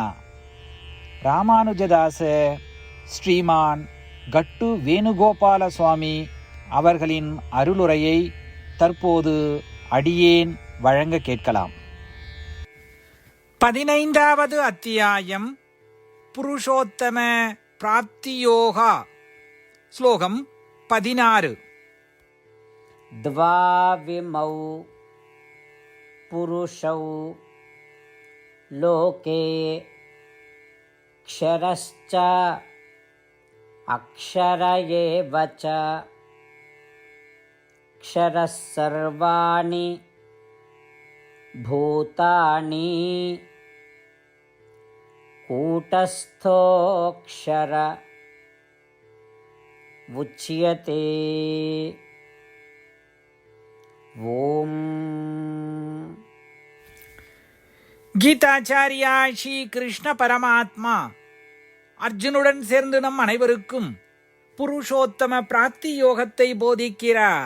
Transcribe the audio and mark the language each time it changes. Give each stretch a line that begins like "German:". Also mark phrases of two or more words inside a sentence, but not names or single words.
Tamil: ராமானுஜதாச ஸ்ரீமான் கட்டு வேணுகோபால சுவாமி அவர்களின் அருளுரையை தற்போது அடியேன் வழங்க கேட்கலாம். 15வது அத்தியாயம் புருஷோத்தம பிராப்தியோகா. ஸ்லோகம் 16.
Sanskrit: द्वाविमौ पुरुषौ लोके क्षरश्च अक्षर एव च क्षरः सर्वाणि भूतानि कूटस्थोऽक्षर उच्यते.
Tamil: ஓம். கீதாச்சாரியா ஸ்ரீ கிருஷ்ண பரமாத்மா அர்ஜுனுடன் சேர்ந்து நம் அனைவருக்கும் புருஷோத்தம பிராப்தி யோகத்தை போதிக்கிறார்.